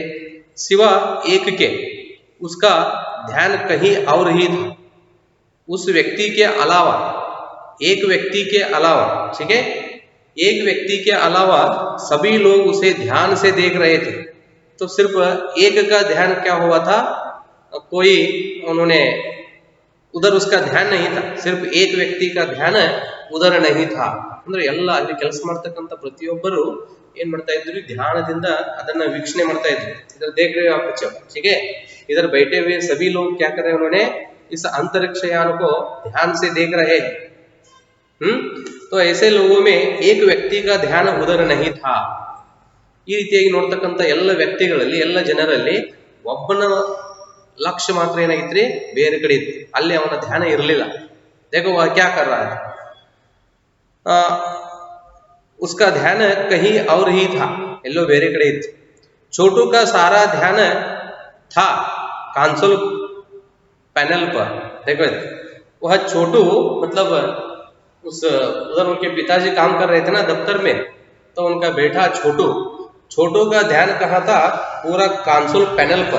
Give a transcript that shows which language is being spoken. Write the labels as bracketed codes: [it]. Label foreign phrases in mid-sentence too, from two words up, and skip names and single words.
[hi] सिवा एक के उसका ध्यान कहीं और ही था, उस व्यक्ति के अलावा, एक व्यक्ति के अलावा, ठीक है, एक व्यक्ति के अलावा सभी लोग उसे ध्यान से देख रहे थे। तो सिर्फ एक का ध्यान क्या हुआ था, कोई उन्होंने उधर उसका ध्यान नहीं था, सिर्फ एक व्यक्ति का ध्यान उधर नहीं था। [kn] ಅಂದ್ರೆ ಎಲ್ಲ ಅಲ್ಲಿ ಕೆಲಸ ಮಾಡ್ತಕ್ಕಂಥ ಪ್ರತಿಯೊಬ್ಬರು ಏನ್ ಮಾಡ್ತಾ ಇದ್ರು, ಧ್ಯಾನದಿಂದ ಅದನ್ನ ವೀಕ್ಷಣೆ ಮಾಡ್ತಾ ಇದ್ರು। [hi] इधर देख रहे हो आप बच्चों, ठीक है, इधर बैठे हुए सभी लोग क्या कर रहे हैं, उन्होंने इस अंतरिक्ष यान को ध्यान से देख रहे हैं। तो ऐसे लोगों में एक व्यक्ति का ध्यान उधर नहीं था। [kn] ಈ ರೀತಿಯಾಗಿ ನೋಡ್ತಕ್ಕಂಥ ಎಲ್ಲ ವ್ಯಕ್ತಿಗಳಲ್ಲಿ, ಎಲ್ಲ ಜನರಲ್ಲಿ ಒಬ್ಬನ [hi] लक्ष्य मात्र [kn] ಏನಾಗಿತ್ರಿ ಬೇರೆ ಕಡೆ ಇತ್ತು, ಅಲ್ಲಿ ಅವನ ಧ್ಯಾನ ಇರಲಿಲ್ಲ. [hi] देखो वह क्या कर रहा है, उसका ध्यान कहीं और ही था, [kn] ಎಲ್ಲೋ ಬೇರೆ ಕಡೆ ಇತ್ತು. [hi] छोटू का सारा ध्यान था [en] console panel [hi] पर. देखो वह छोटू मतलब उधर उनके पिताजी काम कर रहे थे ना दफ्तर में, तो उनका बेटा छोटू का ध्यान कहाँ था, पूरा [en] console panel [hi] पर.